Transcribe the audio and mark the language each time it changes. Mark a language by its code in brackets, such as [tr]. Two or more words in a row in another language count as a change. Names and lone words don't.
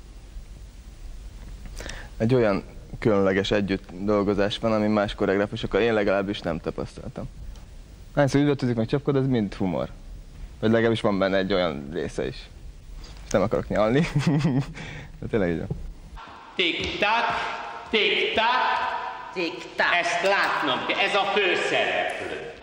[hu] Egy olyan különleges együtt dolgozás van, ami más koreográfusokkal én legalábbis nem tapasztaltam. Hányszor üvöltözik meg csapkod, ez mind humor. Vagy legalábbis van benne egy olyan része is. És nem akarok nyalni. De tényleg így van. Tik-tak, tik-tak, tik-tak. Ezt látnom kell, ez a főszereplő.